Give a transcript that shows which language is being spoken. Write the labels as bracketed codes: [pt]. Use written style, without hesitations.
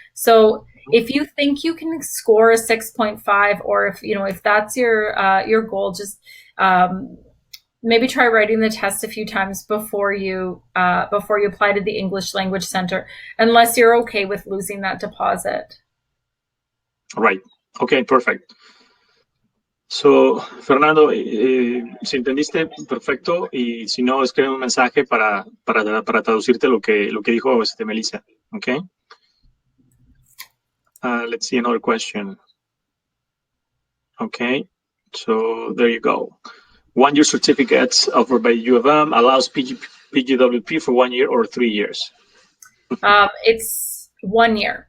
[en] So if you think you can score a 6.5, or if that's your goal, just maybe try writing the test a few times before you apply to the English Language Center, unless you're okay with losing that deposit. Right. Okay, perfect. [es] So, Fernando, si entendiste, perfecto, y si no, escribe un mensaje para traducirte lo que dijo Melissa. [en] Okay. Let's see another question. Okay, so there you go. 1 year certificates offered by U of M allows PGWP for 1 year or 3 years. It's 1 year.